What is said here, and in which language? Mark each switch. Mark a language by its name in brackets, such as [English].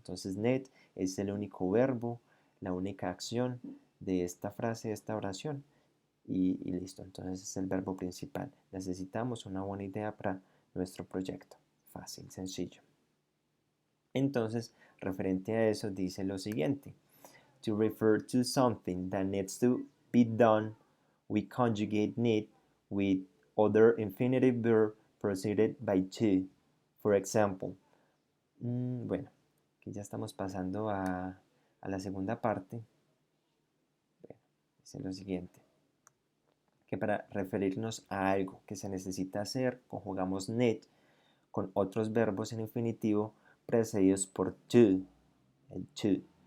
[Spanish] Entonces, need es el único verbo, la única acción de esta frase, de esta oración. Y listo, entonces es el verbo principal. Necesitamos una buena idea para nuestro proyecto. Fácil, sencillo. Entonces, referente a eso, dice lo siguiente. [English] To refer to something that needs to be done, we conjugate need with other infinitive verb preceded by to. For example, [Spanish] bueno, aquí ya estamos pasando a la segunda parte. Bueno, dice lo siguiente. Que para referirnos a algo que se necesita hacer, conjugamos need con otros verbos en infinitivo precedidos por to, el to.